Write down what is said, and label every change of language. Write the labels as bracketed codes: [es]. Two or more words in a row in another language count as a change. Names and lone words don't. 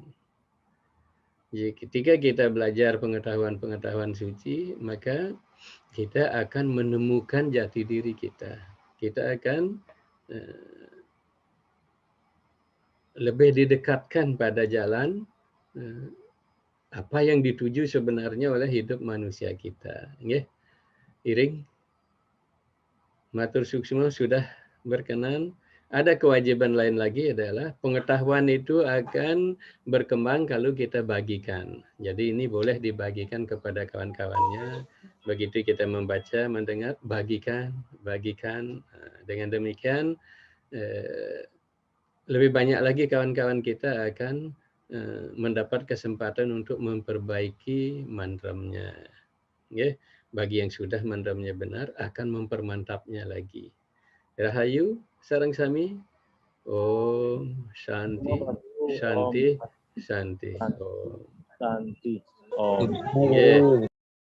[id] Jadi ketika kita belajar pengetahuan-pengetahuan suci, maka kita akan menemukan jati diri kita. Kita akan lebih didekatkan pada jalan apa yang dituju sebenarnya oleh hidup manusia kita. Nggih. Iring, [ban] matur suksma [id] sudah berkenan Ada kewajiban lain lagi adalah pengetahuan itu akan berkembang kalau kita bagikan. Jadi ini boleh dibagikan kepada kawan-kawannya. Begitu kita membaca, mendengar, bagikan. Dengan demikian lebih banyak lagi kawan-kawan kita akan mendapat kesempatan untuk memperbaiki mantramnya. Bagi yang sudah mantramnya benar akan mempermantapnya lagi. [ban] Rahayu sareng sami. [sa] Om Shanti, Shanti, Shanti. Om. Shanti. Om. Yeah.